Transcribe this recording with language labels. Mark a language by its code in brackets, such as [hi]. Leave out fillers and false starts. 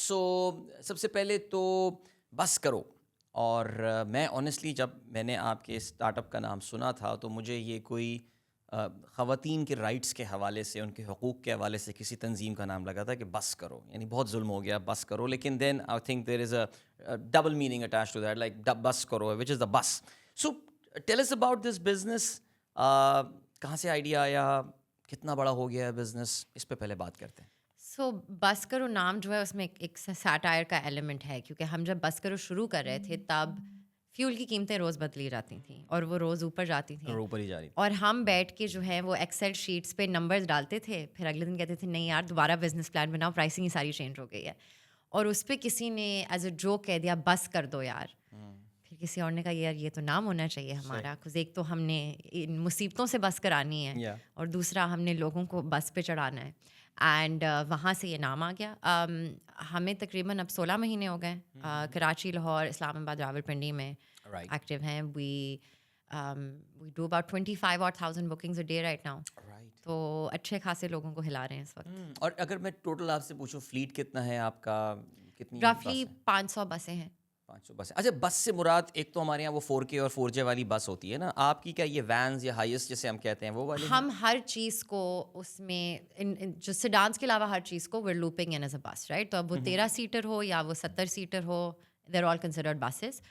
[ur] سو سب سے پہلے تو بس کرو. اور میں آنیسٹلی جب میں نے آپ کے اسٹارٹ اپ کا نام سنا تھا تو مجھے یہ کوئی خواتین کے رائٹس کے حوالے سے، ان کے حقوق کے حوالے سے کسی تنظیم کا نام لگا تھا کہ بس کرو، یعنی بہت ظلم ہو گیا بس کرو. [en] لیکن then I think there is a double meaning attach to that, like بس کرو which is the bus. So tell us about this business. [ur] کہاں سے آئیڈیا آیا، کتنا بڑا ہو گیا ہے بزنس، اس پہ پہلے بات کرتے ہیں. سو بس کرو نام جو ہے اس میں ایک سیٹائر کا ایلیمنٹ ہے، کیونکہ ہم جب بس کرو شروع کر رہے تھے تب فیول کی قیمتیں روز بدلی جاتی تھیں اور وہ روز اوپر جاتی تھیں، اوپر ہی جا رہی. اور ہم بیٹھ کے جو ہے وہ ایکسل شیٹس پہ نمبرز ڈالتے تھے، پھر اگلے دن کہتے تھے نہیں یار دوبارہ بزنس پلان بناؤ، پرائسنگ ہی ساری چینج ہو گئی ہے. اور اس پہ کسی نے [en] as a joke [ur] کہہ دیا بس کر دو یار. پھر کسی اور نے کہا یار یہ تو نام ہونا چاہیے ہمارا، کیونکہ ایک تو ہم نے ان مصیبتوں سے بس کرانی ہے اور دوسرا ہم نے لوگوں کو بس پہ چڑھانا ہے. اینڈ وہاں سے یہ نام آ گیا. ہمیں تقریباً اب 16 مہینے ہو گئے کراچی، لاہور، اسلام آباد، راولپنڈی میں ایکٹیو ہیں. [en] We do about 25,000 bookings a day right now. [ur] تو اچھے خاصے لوگوں کو ہلا رہے ہیں اس وقت. اور اگر میں ٹوٹل آپ سے پوچھوں فلیٹ کتنا ہے آپ کا، کتنی؟ رفلی 500 بسیں ہیں. 500 بس. اچھا، بس سے مراد ایک تو ہمارے یہاں وہ 4K اور 4J والی بس ہوتی ہے نا، آپ کی کیا یہ وینز یا ہائیسٹ جسے ہم کہتے ہیں وہ والی؟ ہم ہر چیز کو اس میں جو سیڈانس کے علاوہ ہر چیز کو [en] we're looping in as a bus, right؟ [ur] تو اب وہ 13 سیٹر ہو یا وہ 70 سیٹر ہو، [en] they're all considered buses.